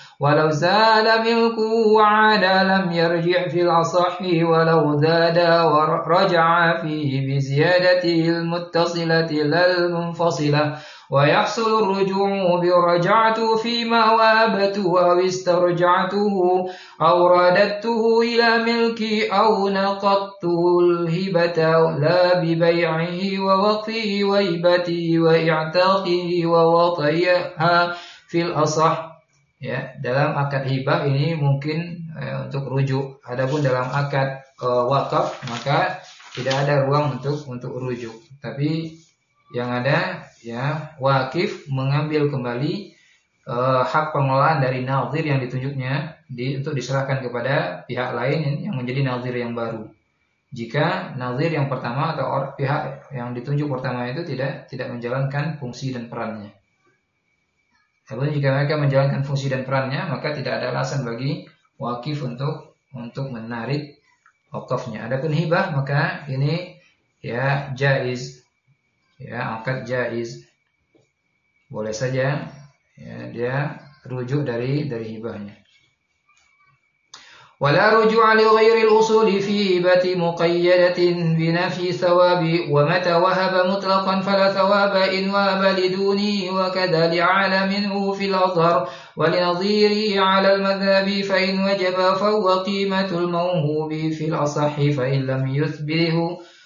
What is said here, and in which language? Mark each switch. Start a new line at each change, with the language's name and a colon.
Arabic: ولو زال ملكه وعاد لم يرجع في الأصح ولو زاد ورجع فيه بزيادته المتصلة لا المنفصلة ويحصل الرجوع برجعته فيما وهبته أو استرجعته أو رددته إلى ملكي أو نقضت الهبة لا ببيعه ووقفه وهبته وإعتاقه ووطيها في الأصح.
Indonesian: Ya, dalam akad hibah ini mungkin untuk rujuk. Adapun dalam akad wakaf maka tidak ada ruang untuk rujuk. Tapi yang ada ya wakif mengambil kembali hak pengelolaan dari nazir yang ditunjuknya untuk diserahkan kepada pihak lain yang menjadi nazir yang baru. Jika nazir yang pertama atau pihak yang ditunjuk pertama itu tidak menjalankan fungsi dan perannya. Namun jika mereka menjalankan fungsi dan perannya, maka tidak ada alasan bagi wakif untuk menarik wakafnya. Adapun hibah, maka ini ya jaiz. Ya, akad jaiz. Boleh saja ya, dia rujuk dari hibahnya.
Arabic: ولا رجوع لغير الأصول في هبة مقيدة بنفي ثواب ومتى وهب مطلقا فلا ثواب إن وهب لدونه وكذا لعالمه في الأظهر ولنظيره على المذهب فإن وجب فهو قيمة الموهوب في الأصح فإن لم يثبته